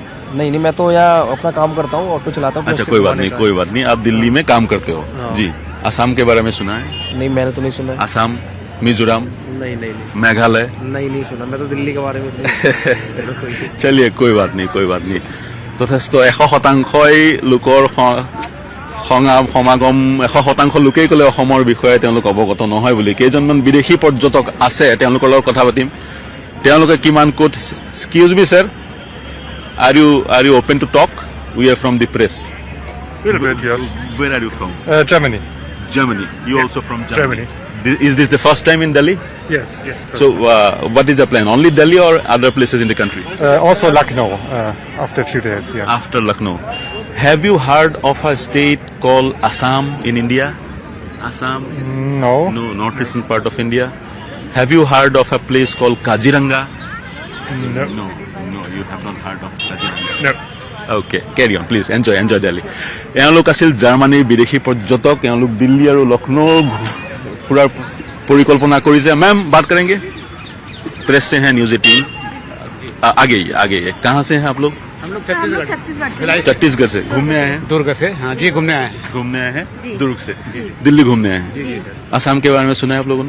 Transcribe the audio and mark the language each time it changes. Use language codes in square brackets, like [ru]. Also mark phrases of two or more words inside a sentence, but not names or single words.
[hi] नहीं, मैं तो यहाँ अपना काम करता हूँ, ऑटो चलाता हूँ। अच्छा, कोई बात नहीं। आप दिल्ली में काम करते हो जी। असम के बारे में सुना है? नहीं, मैंने तो नहीं सुना। असम, मिजोरम, नहीं, मेघालय? नहीं सुना। मैं तो दिल्ली के बारे में चलिए कोई बात नहीं। [as] যথেষ্ট 100% লোকৰ সমাগম 100% লোকেই ক'লে অসমৰ বিষয়ে তেওঁলোক অৱগত নহয় বুলি। কেইজনমান বিদেশী পৰ্যটক আছে, তেওঁলোকৰ লগত কথা পাতিম। তেওঁলোকে কিমান ক'ত [en] excuse me sir, are you open to talk? We are from the press. Yes. Where are you from? Germany. Germany. You also from Germany. Is this the first time in Delhi? Yes. So what is the plan? Only Delhi or other places in the country? Also Lucknow after a few days. Yes. After Lucknow. Have you heard of a state called Assam in India? Assam? No. No, northeastern part of India. Have you heard of a place called Kaziranga? No, you have not heard of Kaziranga. No. Okay, carry on, please. Enjoy Delhi. [as] এওঁলোক আছিল জাৰ্মানীৰ বিদেশী পৰ্যটক। এওঁলোক দিল্লী আৰু লক্ষ্ণৌ ফুৰাৰ [hi] परिकल्पना करिए। मैम बात करेंगे, प्रेस से हैं, न्यूज़ 18 आगे कहाँ से हैं आप लोग? हम लोग छत्तीसगढ़ से घूमने आए हैं? दुर्ग से। हाँ जी, घूमने आए हैं दुर्ग से। दिल्ली घूमने आए हैं? असम के बारे में सुना है आप लोगों ने?